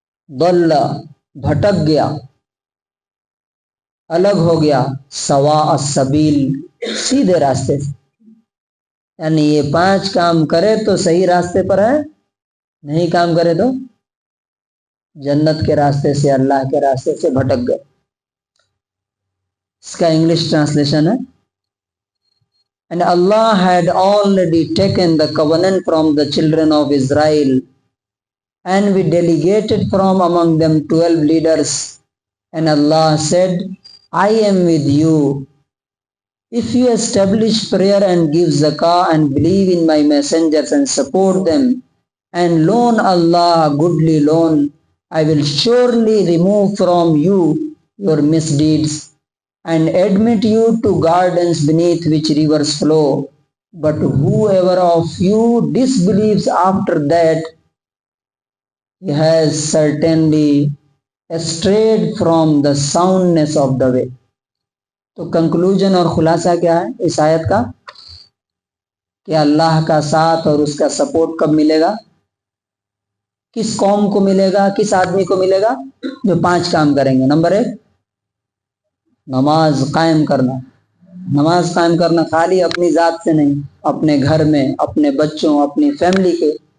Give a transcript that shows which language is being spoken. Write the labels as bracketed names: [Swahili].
[Urdu] ضل، بھٹک گیا، الگ ہو گیا، سواء السبیل، سیدھے راستے سے۔ یعنی یہ 5 کام کرے تو صحیح راستے پر ہے، نہیں کام کرے تو جنت کے راستے سے، اللہ کے راستے سے بھٹک گئے۔ اس کا انگلش ٹرانسلیشن ہے، [English] And Allah had already taken the covenant from the children of Israel, and we delegated from among them 12 leaders. And Allah said, I am with you. If you establish prayer and give zakah and believe in my messengers and support them and loan Allah a goodly loan, I will surely remove from you your misdeeds and admit you to gardens beneath which rivers flow. But whoever of you disbelieves after that, he has certainly strayed from the soundness of the way. [Urdu] تو conclusion اور خلاصہ کیا ہے اس آیت کا؟ کہ اللہ کا ساتھ اور اس کا سپورٹ کب ملے گا؟ کس قوم کو ملے گا، کس آدمی کو ملے گا؟ جو 5 کام کریں گے۔ نمبر 1 نماز قائم کرنا۔ نماز قائم کرنا خالی اپنی ذات سے نہیں، اپنے گھر میں، اپنے بچوں، اپنی فیملی کے۔